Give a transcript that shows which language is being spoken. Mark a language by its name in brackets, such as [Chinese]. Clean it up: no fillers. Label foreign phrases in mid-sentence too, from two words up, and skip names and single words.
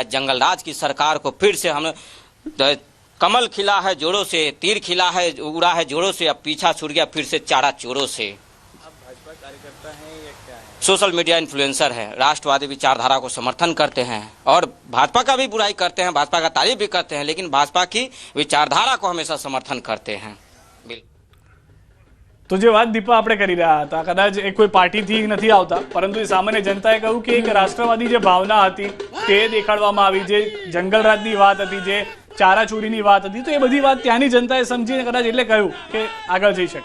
[Hindi] जंगल राज की सरकार को फिर से हम कमल खिला है जोरों से, तीर खिला है उड़ा है जोरों से, अब पीछा छूट गया फिर से चारा चोरों से। सोशल मीडिया इन्फ्लुएंसर है, राष्ट्रवादी विचारधारा को समर्थन करते हैं और भाजपा का भी बुराई करते हैं, भाजपा का तारीफ भी करते हैं, लेकिन भाजपा की विचारधारा को हमेशा समर्थन करते हैं। तो जो बात दीपा [Gujarati] આપણે કરી રહ્યા હતા, કદાચ એ કોઈ પાર્ટીથી નથી આવતા, પરંતુ એ સામાન્ય જનતાએ કહ્યું કે એક રાષ્ટ્રવાદી જે ભાવના હતી તે દેખાડવામાં આવી, જે જંગલ રાજની વાત હતી, જે ચારા ચોરીની વાત હતી, તો એ બધી વાત ત્યાંની જનતાએ સમજીને કદાચ એટલે કહ્યું કે આગળ જઈ શકાય।